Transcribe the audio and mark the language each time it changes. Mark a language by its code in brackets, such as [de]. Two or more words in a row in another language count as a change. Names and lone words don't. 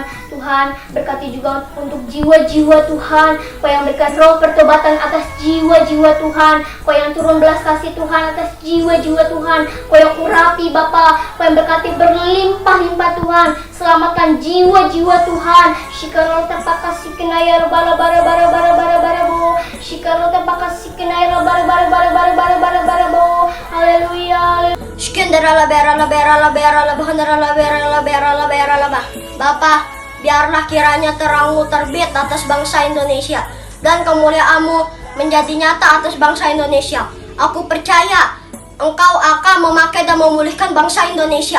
[id] Tuhan, berkati juga untuk jiwa-jiwa, Tuhan. Kau yang berikan roh pertobatan atas jiwa-jiwa, Tuhan. Kau yang turun belas kasih, Tuhan, atas jiwa-jiwa, Tuhan. Kau yang urapi, Bapa. Kau yang berkati berlimpah-limpah, Tuhan. Selamatkan jiwa-jiwa, Tuhan. Shikarol tanpa kasih kenaya bara-bara-bara-bara-bara-bara-bu. Shikaro tepakasikinai barabo. Haleluya. Shikendera labera. Bapak, biarlah kiranya terangmu terbit atas bangsa Indonesia dan kemuliaan-Mu menjadi nyata atas bangsa Indonesia. Aku percaya Engkau akan memakai dan memulihkan bangsa Indonesia.